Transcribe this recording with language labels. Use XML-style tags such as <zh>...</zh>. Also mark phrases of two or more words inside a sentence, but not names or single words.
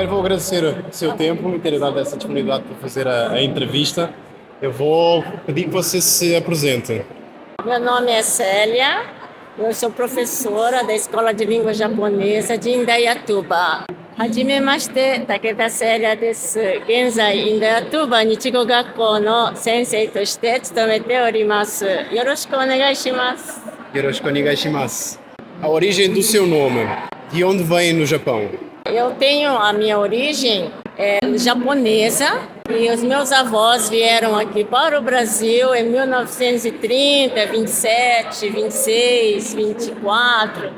<pt>agradecer o seu tempo e ter dado essa disponibilidade para fazer a entrevista. Eu vou pedir que você se apresente. Meu nome é Célia, eu sou professora da Escola de Língua Japonesa de Indaiatuba.</pt> <ja>Hajimemashite, Takeda Célia desu. 現在、Indaiatuba日語学校の先生として勤めております. よろしくお願いします. よろしくお願いします.</ja> <pt>A origem do seu nome, de onde vem no Japão? Eu tenho a minha origem japonesa e os meus avós vieram aqui para o Brasil em 1930, 27, 26, 24.</pt>